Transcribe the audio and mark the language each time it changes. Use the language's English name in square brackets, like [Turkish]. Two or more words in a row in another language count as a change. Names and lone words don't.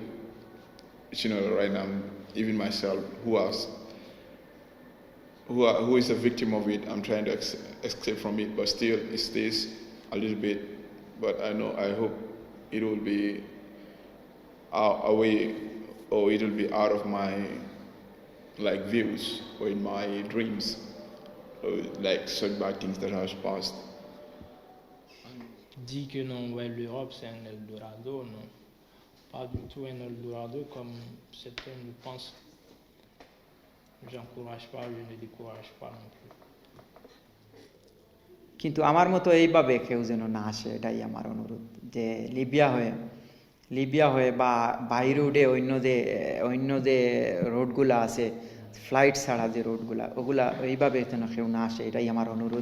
[English] Which right now, even myself, who is a victim of it, I'm trying to escape from it, but still it stays a little bit. But I hope it will be away, or it will be out of my views or in my dreams, like such bad things that have passed. [French] On dit que non, ouais, l'Europe c'est un Eldorado, non, pas du tout un Eldorado comme certains le pensent. J'encourage pas, je ne décourage pas non plus. [Bangla] কিন্তু আমার মতো এইভাবে কেউ যেন না আসে, এটাই আমার অনুরোধ। যে লিবিয়া হয়ে বা [English] by road [Bangla] অন্য যে রোডগুলো আছে, ফ্লাইট ছাড়া যে রোডগুলো, ওগুলা এইভাবে যেন কেউ না আসে, এটাই আমার অনুরোধ।